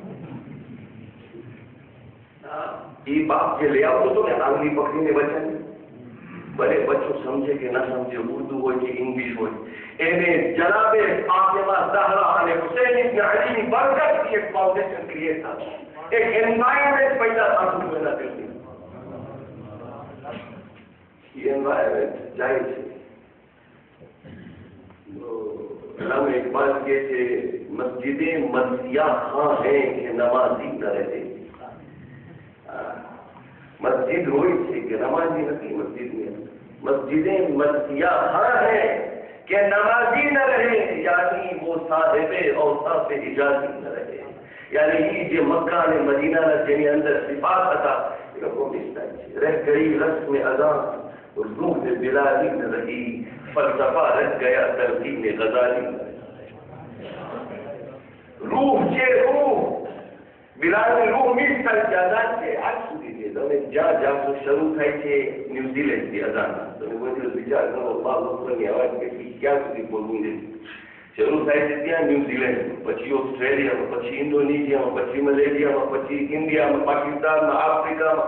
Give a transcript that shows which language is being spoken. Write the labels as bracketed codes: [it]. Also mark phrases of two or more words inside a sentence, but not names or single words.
[gu] એ બાપ જે લઈ આવતો હતો ને આંગળી પકડીને બચ્ચાને, ભલે બચ્ચો સમજે કે ના સમજે, ઉર્દુ હોય કે ઇંગ્લિશ હોય, એને જનાબે ફાતિમા ઝહરા અને હુસૈન ઇબ્ન અલીની બરકતથી એક [en] foundation create [gu] થાય, એક એન્વાયરમેન્ટ પેદા થતું એના દિલથી. એ એન્વાયરમેન્ટ જાય છે. [ur] علامہ اقبال کہتے مسجدیں مرثیہ خاں ہیں کہ نمازی نہ رہے. مسجد ہوئی [gu] છે કે નમાઝી નથી મસ્જિદની અંદર. [ur] مسجدیں مرثیہ خاں ہیں کہ نمازی نہ رہے, یعنی وہ صاحب اوصاف حجازی نہ رہے. یعنی یہ جو مکہ [gu] અને મદીનાના જેની અંદર સિફાત હતા એ લોકો મિસતા છે. [ur] رہ گئی رسم اذان اور روح بلالی نہ رہی, فلسفہ رہ گیا تلقین غزالی. [gu] روح છે રૂહ, બિલાલની રૂહ મિસ થાય છે અઝાન છે આજ સુધી છે. તમે જ્યાં જાઓ શરૂ થાય છે ન્યુઝીલેન્ડથી અઝાન, તમે કોઈ દિવસ વિચાર કરો અલ્લાહુ અકબરની અવાજ કેટલી ક્યાં સુધી બોલવું છે. શરૂ થાય છે ત્યાં ન્યુઝીલેન્ડ, પછી ઓસ્ટ્રેલિયામાં, પછી ઇન્ડોનેશિયામાં, પછી મલેશિયામાં, પછી ઇન્ડિયામાં, પાકિસ્તાનમાં, આફ્રિકામાં.